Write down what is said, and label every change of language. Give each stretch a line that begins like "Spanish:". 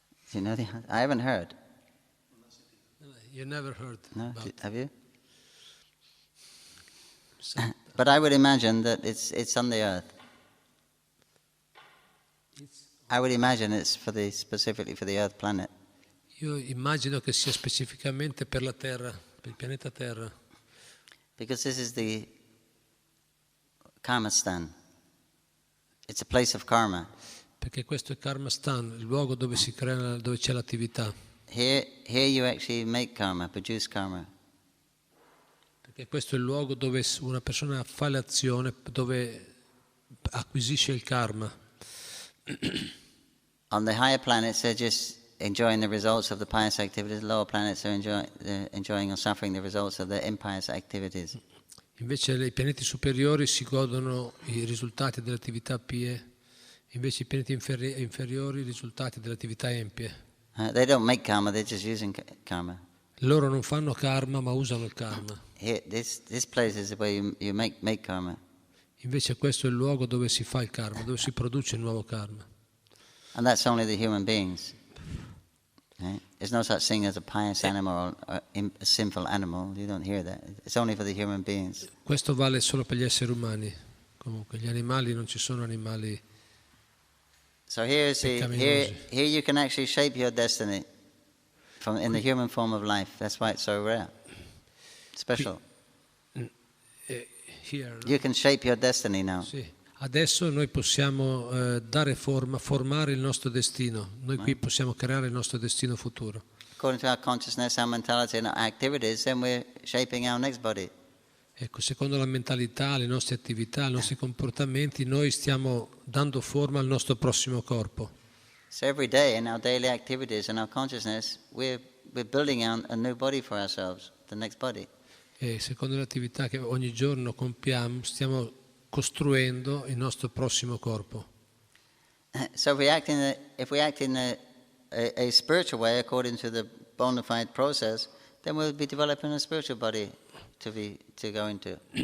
English: Do you know the answer? I haven't heard. You never heard. No? About Have you? But I would imagine that it's on the earth. I would imagine it's specifically for the earth planet.
Italian: Io immagino che sia specificamente per la Terra, per il pianeta Terra.
English: Because this is the karma stan. It's a place of karma.
Italian: Perché questo è Karma Stan, il luogo dove si crea, dove c'è l'attività.
English: Here you actually make karma, produce karma.
Italian: Perché questo è il luogo dove una persona fa l'azione, dove acquisisce il karma.
English: On the higher planets, they're just enjoying the results of the pious activities. The lower planets are enjoying or suffering the results of the impious activities.
Italian: Invece i pianeti superiori si godono i risultati delle attività pie, invece i pianeti inferiori i risultati delle attività empie.
English: They don't make karma, they're just using karma.
Italian: Loro non fanno karma, ma usano il karma.
English: Here, this place is where you make karma.
Italian: Invece questo è il luogo dove si fa il karma, dove si produce il nuovo karma.
English: And that's only the human beings. Right? There's no such thing as a pious animal or a sinful animal. You don't hear that. It's only for the human beings.
Italian: Questo vale solo per gli esseri umani. Comunque, gli animali non ci sono animali.
English: So here you can actually shape your destiny in the human form of life. That's why it's so rare, special. Here, you can shape your destiny now.
Italian: Sì. Adesso noi possiamo dare forma, formare il nostro destino. Noi qui possiamo creare il nostro destino futuro.
English: According to our consciousness, our mentality and our activities, then we're shaping our next body.
Italian: Ecco, secondo la mentalità, le nostre attività, i nostri comportamenti, noi stiamo dando forma al nostro prossimo corpo.
English: So every day in our daily activities and our consciousness, we're building a new body for ourselves, the next body.
Italian: e secondo le attività che ogni giorno compiamo stiamo costruendo il nostro prossimo corpo.
English: So if we act in a spiritual way according to the bona fide process, then we'll be developing a spiritual body to go into.